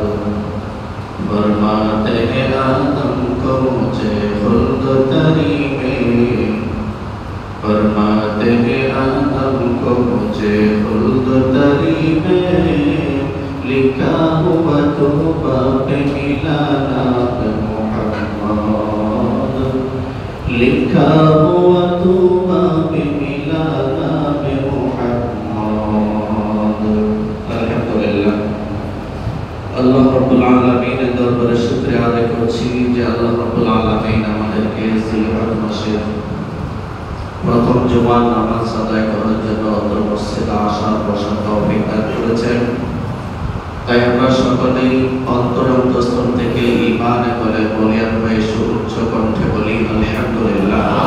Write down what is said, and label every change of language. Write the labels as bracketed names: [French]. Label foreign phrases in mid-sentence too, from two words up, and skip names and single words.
[Urdu] فرماتے ہیں آدم کو مجھے خلد تری میں، فرماتے ہیں آدم کو مجھے خلد تری میں، لکھا ہوا توبہ پہ ملا نام محمد، لکھا ہوا توبہ پہ ملا نام محمد. [Bangla] الحمدللہ আল্লাহ রাব্বুল আলামিনের দরবারে শুকরিয়া আদায় করছি যে [Arabic] الله رب العالمين [Bangla] আমাদেরকে জিলহজ মাসের প্রথম জুমার নামাজ আদায় করার জন্য অন্তর মসজিদে আসার বসার তৌফিক দান করেছেন। তাই আমরা সকলেই অন্তরস্থল থেকে ঈমানে বলে বলিয়ান হয়ে সুউচ্চ কণ্ঠে বলি আলহামদুলিল্লাহ।